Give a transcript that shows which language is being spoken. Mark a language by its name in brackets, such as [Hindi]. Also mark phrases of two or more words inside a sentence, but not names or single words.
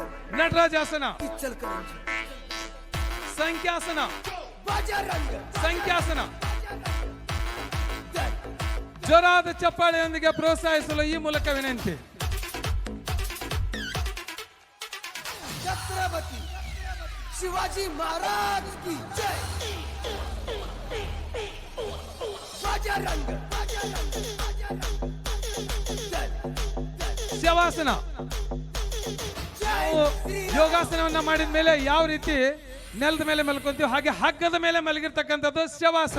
[Kannada] ನಟರಾಜಾಸನ, इचलकरंजी ಸಂಖ್ಯಾಸನ, बजरंग ಸಂಖ್ಯಾಸನ. ಜೋರಾದ ಚಪ್ಪಾಳೆಯೊಂದಿಗೆ ಪ್ರೋತ್ಸಾಹಿಸಲು ಈ ಮೂಲಕ ವಿನಂತಿ. [Hindi] छत्रपति शिवाजी महाराज की जय. [Kannada] बजरंग ಶವಾಸನ. ನಾವು ಯೋಗಾಸನವನ್ನ ಮಾಡಿದ ಮೇಲೆ ಯಾವ ರೀತಿ ನೆಲದ ಮೇಲೆ ಮಲ್ಕೊಂತೀವಿ ಹಾಗೆ ಹಗ್ಗದ ಮೇಲೆ ಮಲಗಿರ್ತಕ್ಕಂಥದ್ದು ಶವಾಸನ.